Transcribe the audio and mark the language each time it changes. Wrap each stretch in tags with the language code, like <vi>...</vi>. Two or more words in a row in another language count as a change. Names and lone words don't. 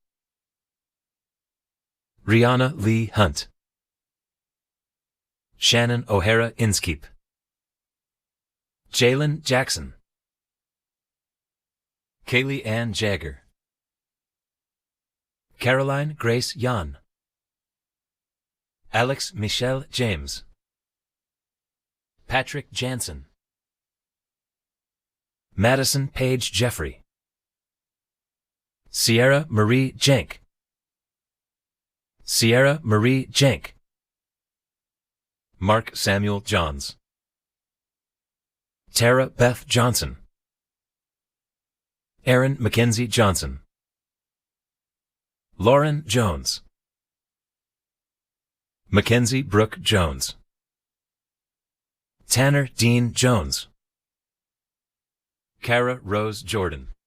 <en>Rihanna Lee Hunt. Shannon O'Hara Inskeep. Jalen Jackson. Kaylee Ann Jagger. Caroline Grace Yan. Alex Michelle James. Patrick Jansen. Madison Page Jeffrey. Sierra Marie Jenk. Sierra Marie Jenk. Mark Samuel Johns. Tara Beth Johnson. Aaron Mackenzie Johnson. Lauren Jones. Mackenzie Brooke Jones. Tanner Dean Jones. Kara Rose Jordan.</en>